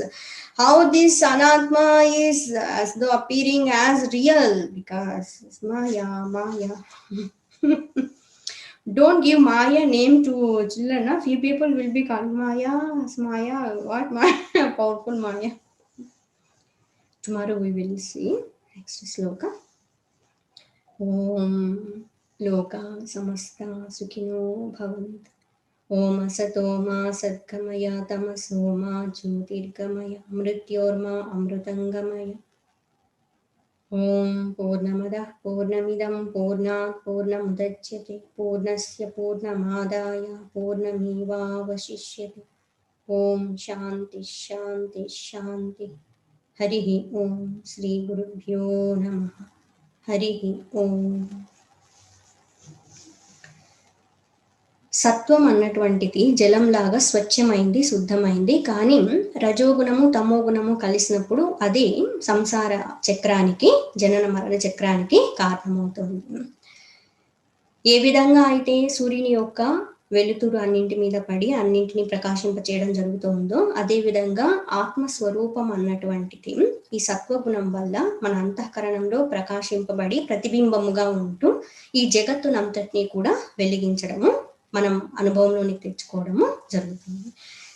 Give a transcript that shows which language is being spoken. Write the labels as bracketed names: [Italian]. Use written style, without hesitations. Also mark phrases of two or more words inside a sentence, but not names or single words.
[English] How this anatma is as though appearing as real, because it's Maya, Maya. Don't give Maya name to children. A few people will be calling Maya, Maya, what Maya, powerful Maya. Tomorrow we will see next sloka. [Sanskrit] ॐ लोकाः समस्ताः सुखिनो भवन्तु. ॐ असतोमा सद्गमय तमसोमा ज्योतिर्गमय मृत्योर्मा अमृतङ्गमय. ॐ पूर्णमदः पूर्णमिदं पूर्णात् पूर्णमुदच्यते पूर्णस्य पूर्णमादाय पूर्णमेव वशिष्यते. ॐ शान्तिः शान्तिः शान्तिः. हरिः ॐ श्री गुरुभ्यो नमः. हरिः ॐ. [Telugu] సత్వం అన్నటువంటిది జలంలాగా స్వచ్ఛమైంది, శుద్ధమైంది. కానీ రజోగుణము తమోగుణము కలిసినప్పుడు అది సంసార చక్రానికి, జనన మరణ చక్రానికి కారణమవుతుంది. ఏ విధంగా అయితే సూర్యుని యొక్క వెలుతురు అన్నింటి మీద పడి అన్నింటినీ ప్రకాశింపచేయడం జరుగుతుందో, అదేవిధంగా ఆత్మస్వరూపం అన్నటువంటిది ఈ సత్వగుణం వల్ల మన అంతఃకరణంలో ప్రకాశింపబడి ప్రతిబింబముగా ఉంటూ ఈ జగత్తునంతటినీ కూడా వెలిగించడము, మనం అనుభవంలోనికి తెచ్చుకోవడము జరుగుతుంది.